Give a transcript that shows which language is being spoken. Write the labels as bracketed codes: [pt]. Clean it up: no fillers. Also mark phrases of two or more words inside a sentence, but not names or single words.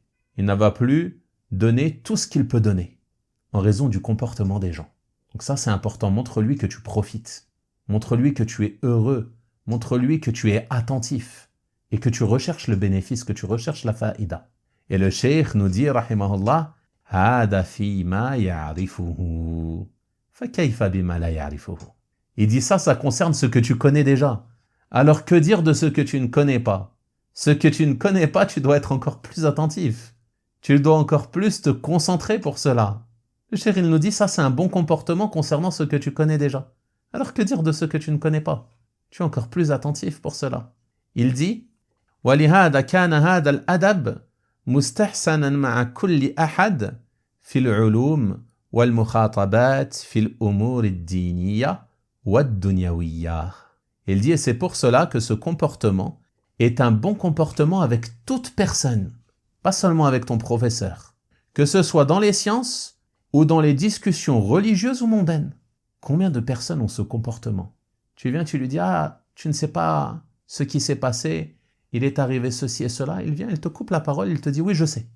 [fr] Il ne va plus donner tout ce qu'il peut donner en raison du comportement des gens. Donc ça, c'est important. Montre-lui que tu profites. Montre-lui que tu es heureux. Montre-lui que tu es attentif et que tu recherches le bénéfice, que tu recherches la faïda. Et le cheikh nous dit, rahimahullah, « [ar] هذا فيما يعرفه فكيف بما لا يعرفه [fr] » Il dit ça concerne ce que tu connais déjà. Alors que dire de ce que tu ne connais pas? Ce que tu ne connais pas, tu dois être encore plus attentif. Tu dois encore plus te concentrer pour cela. Le cheikh, il nous dit, ça c'est un bon comportement concernant ce que tu connais déjà. Alors que dire de ce que tu ne connais pas? Tu es encore plus attentif pour cela. Il dit, [ar] وَلِهَذَا كَانَ هَذَا الْأَدَبْ مُسْتَحْسَنًا مَعَ كُلِّ أَحَدٍ فِي الْعُلُومِ وَالْمُخَاطَبَاتِ فِي الْأُمُورِ الدِّينِيَّةِ وَالدُّنْيَوِيَّةِ. [fr] Il dit, et c'est pour cela que ce comportement est un bon comportement avec toute personne, pas seulement avec ton professeur, que ce soit dans les sciences ou dans les discussions religieuses ou mondaines. Combien de personnes ont ce comportement? Tu viens, tu lui dis, ah, tu ne sais pas ce qui s'est passé, il est arrivé ceci et cela, il vient, il te coupe la parole, il te dit, oui, je sais.